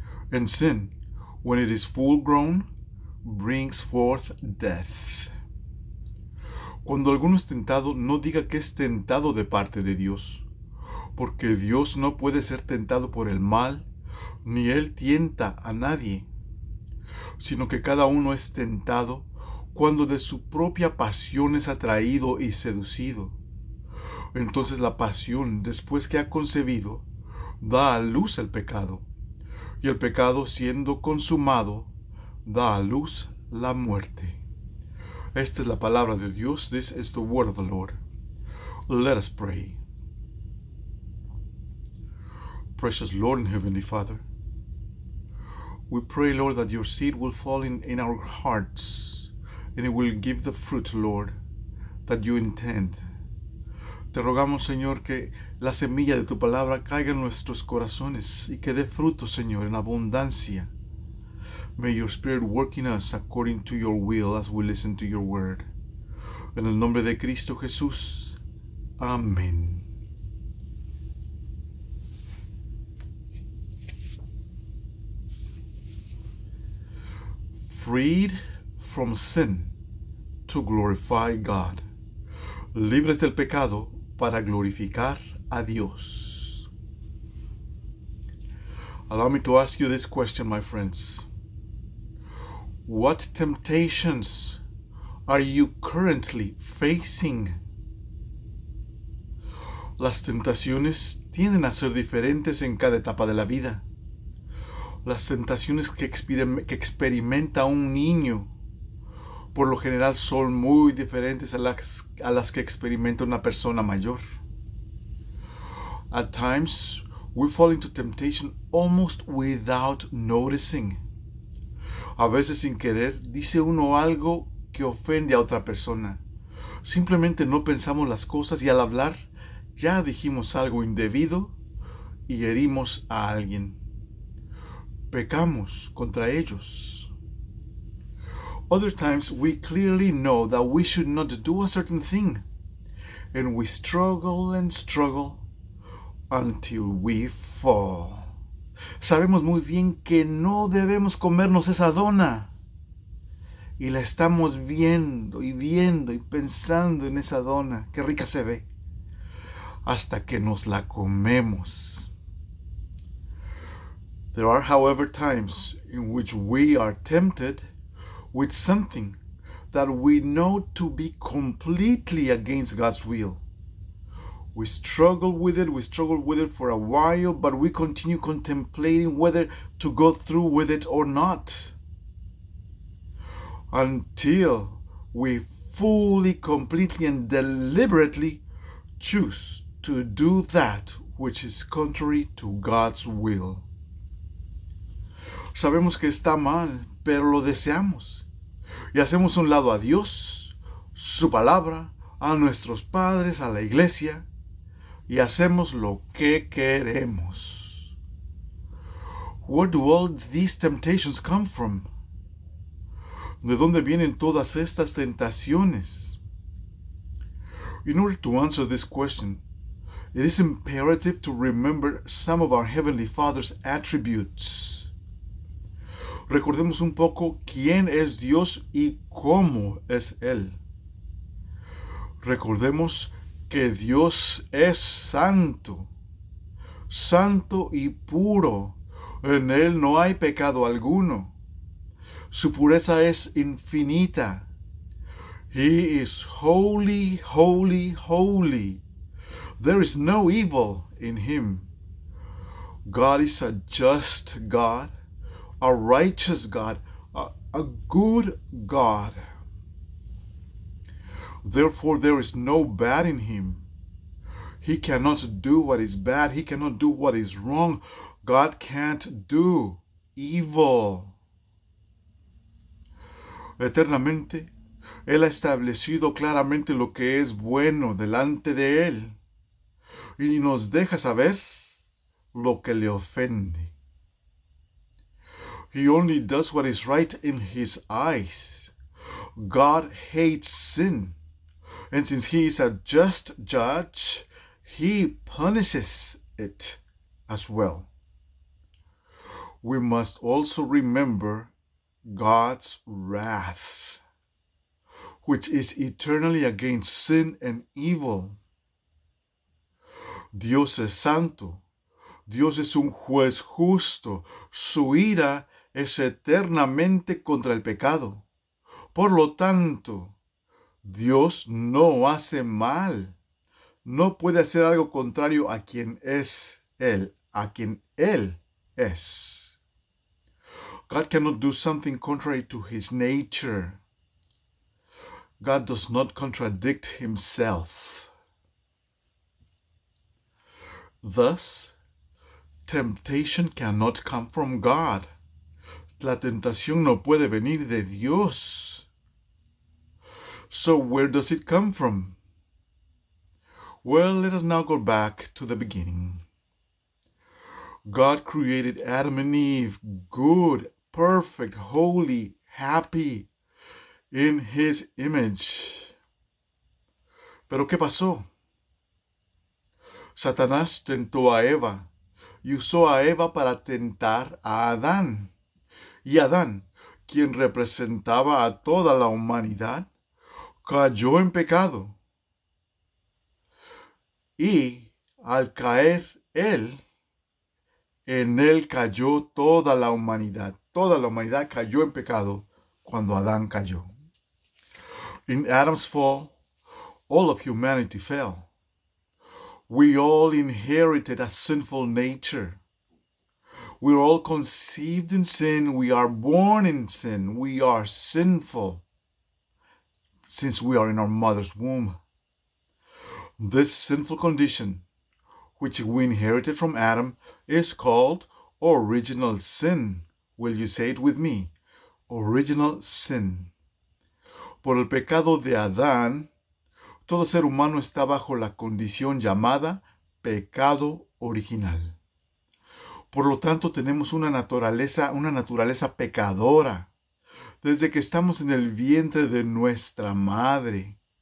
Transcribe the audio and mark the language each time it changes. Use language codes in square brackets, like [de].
[en] And sin, when it is full grown, brings forth death. [es] Cuando alguno es tentado, no diga que es tentado de parte de Dios, porque Dios no puede ser tentado por el mal, ni Él tienta a nadie, sino que cada uno es tentado cuando de su propia pasión es atraído y seducido. Entonces la pasión, después que ha concebido, da a luz el pecado, y el pecado, siendo consumado, da a luz la muerte. Esta es la palabra de Dios. [en] This is the word of the Lord. Let us pray. Precious Lord and Heavenly Father, we pray, Lord, that your seed will fall in our hearts, and it will give the fruit, Lord, that you intend. [es] Te rogamos, Señor, que la semilla de tu palabra caiga en nuestros corazones y que dé fruto, Señor, en abundancia. [en] May your Spirit work in us according to your will as we listen to your word. [es] En el nombre de Cristo Jesús. Amén. [en] Freed from sin to glorify God. [es] Libres del pecado para glorificar a Dios. [en] Allow me to ask you this question, my friends. What temptations are you currently facing? [es] Las tentaciones tienden a ser diferentes en cada etapa de la vida. Las tentaciones que experimenta un niño por lo general son muy diferentes a las que experimenta una persona mayor. [en] At times, we fall into temptation almost without noticing. [es] A veces sin querer dice uno algo que ofende a otra persona. Simplemente no pensamos las cosas y al hablar ya dijimos algo indebido y herimos a alguien. Pecamos contra ellos. [en] Other times we clearly know that we should not do a certain thing, and we struggle and struggle until we fall. [es] Sabemos muy bien que no debemos comernos esa dona. Y la estamos viendo y pensando en esa dona. Qué rica se ve. Hasta que nos la comemos. [en] There are, however, times in which we are tempted with something that we know to be completely against God's will. We struggle with it for a while, but we continue contemplating whether to go through with it or not. Until we fully, completely, and deliberately choose to do that which is contrary to God's will. [es] Sabemos que está mal, pero lo deseamos. Y hacemos un lado a Dios, su palabra, a nuestros padres, a la iglesia, y hacemos lo que queremos. [en] Where do all these temptations come from? [es] ¿De dónde vienen todas estas tentaciones? [en] In order to answer this question, it is imperative to remember some of our Heavenly Father's attributes. [es] Recordemos un poco quién es Dios y cómo es Él. Recordemos que Dios es santo, santo y puro. En Él no hay pecado alguno. Su pureza es infinita. [en] He is holy, holy, holy. There is no evil in Him. God is a just God, a righteous God, a good God. Therefore, there is no bad in Him. He cannot do what is bad. He cannot do what is wrong. God can't do evil. [es] Eternamente, Él ha establecido claramente lo que es bueno delante de Él y nos deja saber lo que le ofende. [en] He only does what is right in His eyes. God hates sin, and since He is a just judge, He punishes it as well. We must also remember God's wrath, which is eternally against sin and evil. [es] Dios es santo. Dios es un juez justo. Su ira es eternamente contra el pecado. Por lo tanto, Dios no hace mal. No puede hacer algo contrario a quien es Él, a quien Él es. [en] God cannot do something contrary to His nature. God does not contradict Himself. Thus, temptation cannot come from God. [es] La tentación no puede venir de Dios. [en] So where does it come from? Well, let us now go back to the beginning. God created Adam and Eve good, perfect, holy, happy, in His image. [es] Pero ¿qué pasó? Satanás tentó a Eva y usó a Eva para tentar a Adán. Y Adán, quien representaba a toda la humanidad, cayó en pecado. Y al caer él, en él cayó toda la humanidad. Toda la humanidad cayó en pecado cuando Adán cayó. [en] In Adam's fall, all of humanity fell. We all inherited a sinful nature. We're all conceived in sin. We are born in sin. We are sinful since we are in our mother's womb. This sinful condition, which we inherited from Adam, is called original sin. Will you say it with me? Original sin. [es] Por el pecado de Adán, todo ser humano está bajo la condición llamada pecado original. Por lo tanto, tenemos una naturaleza pecadora desde que estamos en el vientre de nuestra madre.